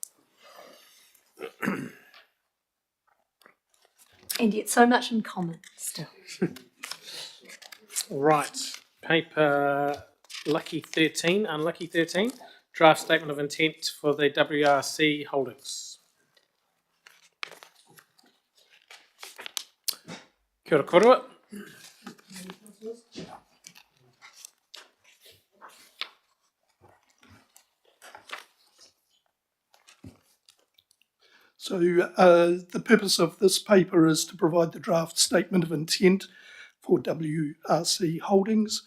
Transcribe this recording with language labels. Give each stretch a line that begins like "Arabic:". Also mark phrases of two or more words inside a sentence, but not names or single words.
English: And yet so much in common still. Right. Paper Lucky 13, Unlucky 13. Draft Statement of Intent for the WRC Holdings.
Māori: Kia ora korua.
English: So the purpose of this paper is to provide the draft statement of intent for WRC Holdings.